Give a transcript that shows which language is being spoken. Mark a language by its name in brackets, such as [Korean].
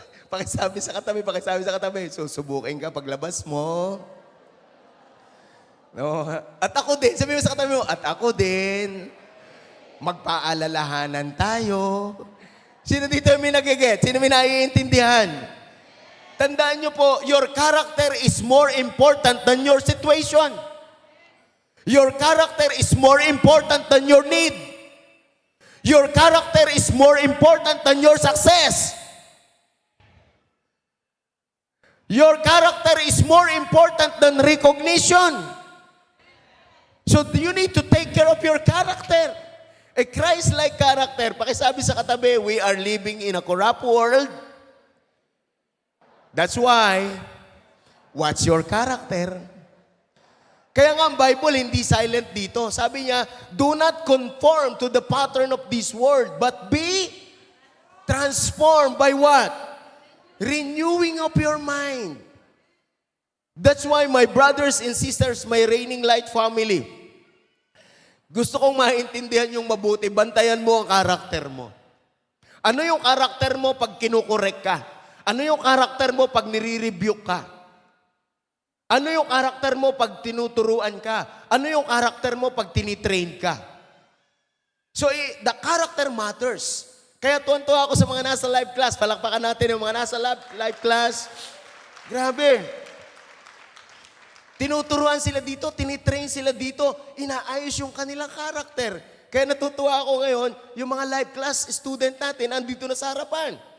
[Filipino] Pakisabi sa katabi, susubukin ka paglabas mo. No? At ako din, sabihin mo sa katabi mo, at ako din, magpaalalahanan tayo. Sino dito may nagiget? Sino may naiintindihan? Tandaan nyo po, [English] your character is more important than your situation. Your character is more important than your need. Your character is more important than your success. Your character is more important than recognition. So you need to take care of your character. A Christ-like character. [Filipino] Pakisabi sa katabi, [English] we are living in a corrupt world. That's why, what's your character? [Filipino] Kaya nga ang Bible hindi silent dito. [English] Sabi niya, do not conform to the pattern of this world, but be transformed by what? Renewing of your mind. That's why my brothers and sisters, my Reigning Light family, [Filipino] gusto kong maintindihan yung mabuti, bantayan mo ang karakter mo. Ano yung karakter mo pag kinukorek ka? Ano yung karakter mo pag nire-rebuke ka? Ano yung karakter mo pag tinuturuan ka? Ano yung karakter mo pag tinitrain ka? [English] So, the character matters. [Filipino] Kaya tuwan-tuwa ako sa mga nasa live class. Palakpakan natin yung mga nasa live class. Grabe. Tinuturuan sila dito, tinitrain sila dito, inaayos yung kanilang karakter. Kaya natutuwa ako ngayon, yung mga live class student natin, andito na sa harapan.